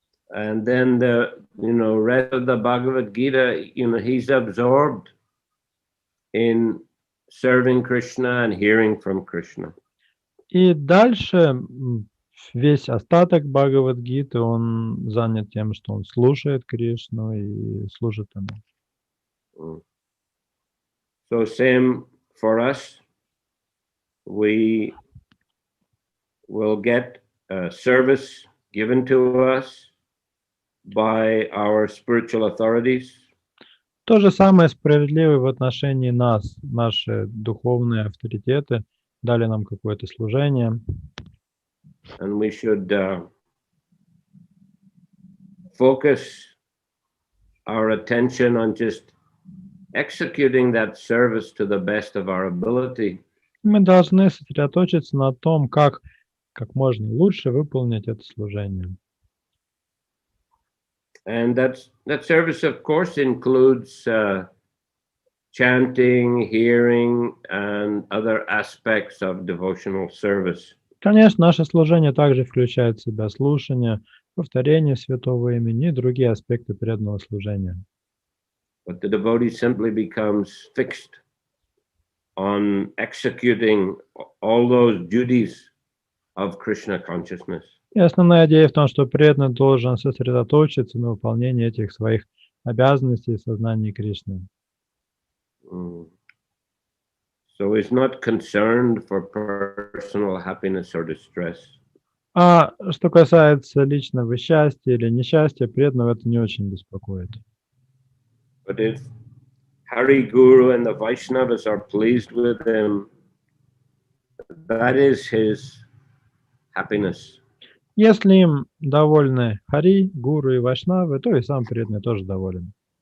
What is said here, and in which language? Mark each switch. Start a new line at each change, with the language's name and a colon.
English: And then the rest of the Bhagavad Gita, he's absorbed in serving Krishna and hearing from Krishna.
Russian: И дальше весь остаток Бхагавад-гиты он занят тем, что он слушает Кришну и служит ему.
English: So same for us. We will get service given to us by our spiritual authorities.
Russian: То же самое справедливо в отношении нас. Наши духовные авторитеты дали нам какое-то служение.
English: And we should focus our attention on just executing that service to the best of our ability.
Russian: Мы должны сосредоточиться на том, как можно лучше выполнить это служение.
English: And that service, of course, includes chanting, hearing, and other aspects of devotional service.
Russian: Конечно, наше служение также включает в себя слушание, повторение святого имени и другие аспекты преданного служения.
English: But the devotee simply becomes fixed on executing all those duties of Krishna consciousness.
Russian: И основная идея в том, что преданный должен сосредоточиться на выполнении этих своих обязанностей в сознании Кришны.
English: So he's not concerned for personal happiness or distress.
Russian: А что касается личного счастья или несчастья, преданного это не очень беспокоит.
English: But if Hari Guru and the Vaishnavas are pleased with him, that is his happiness.
Russian: Если им довольны Хари, Гуру и Вайшнавы, то и сам преданный тоже доволен.